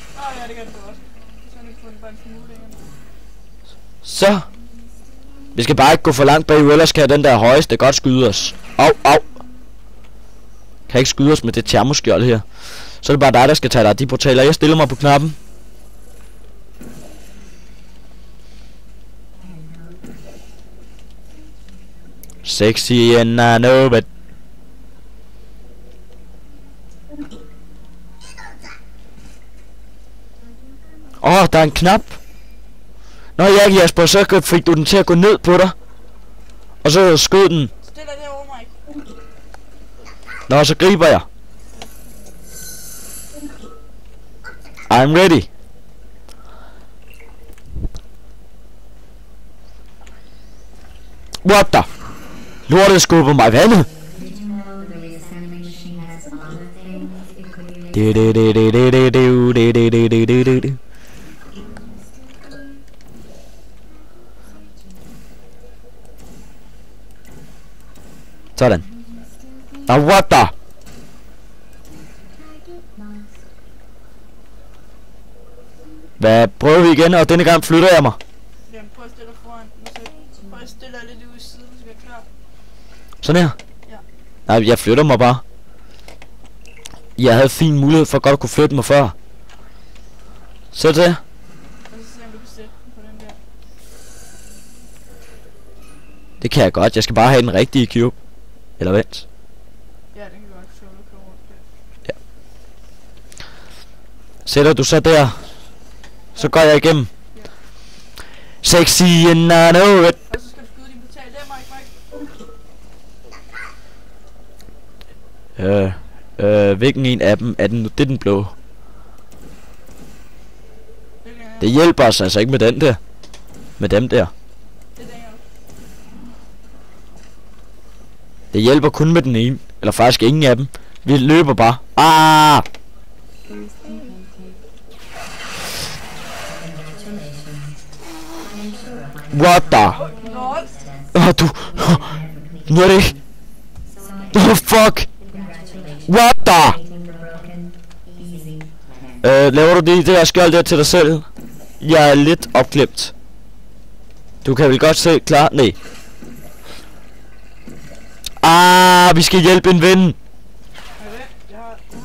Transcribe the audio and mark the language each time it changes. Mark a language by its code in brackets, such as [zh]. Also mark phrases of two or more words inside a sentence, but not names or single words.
[da] Ja, det kan du godt. Så kan du få den bare en smule længere. Så. Vi skal bare ikke gå for langt bagud, ellers kan den der højeste godt skyde os. Au, au. Kan ikke skyde os med det termoskjold her. Så er det bare dig, der skal tage dig af de portaler. Jeg stiller mig på knappen. [en] Sexy and I know it. [da] Der er en knap. Nå ja, Jasper, så fik du den til at gå ned på dig. Og så skød den. Stil dig derovre, Mike. Nå, så griber jeg. [en] I'm ready. What the? [da] Lortet skubber mig i vandet. [en] Did you know the reassembling machine has other things it could be Du, du, du, du, du, du, du, du, du, du, du, du, du. [da] Sådan. [en] Now what the? [da] Hvad prøver vi igen, og denne gang flytter jeg mig. Jamen, prøv at stille dig foran. Så prøv at stille dig lidt ude i siden, så skal jeg klar. Sådan her? Ja. Nej, jeg flytter mig bare. Jeg havde fin mulighed for godt at kunne flytte mig før. Så det. Og så se om du kan sætte den på den der. Det kan jeg godt. Jeg skal bare have den rigtige cube. Eller vent. Ja, den kan godt solo køre rundt der. Sætter du så der, så går jeg igennem. [en] Sexy and I know it. [da] Og så skal du skyde din portal der, Mike. Hvilken en af dem er den nu? Det er den blå. Det kan jeg. Det hjælper os altså ikke med den der. Med dem der. Det er den her. Det hjælper kun med den ene. Eller faktisk ingen af dem. Vi løber bare. [en] Ah! What the? [da] Lol. Du. Nu er det ikke. Fuck. [en] What the? [da] Laver du lige det der skjold der til dig selv? Jeg er lidt opklemt. Du kan vel godt se klar? Nej. Ah, vi skal hjælpe en ven. Jeg har.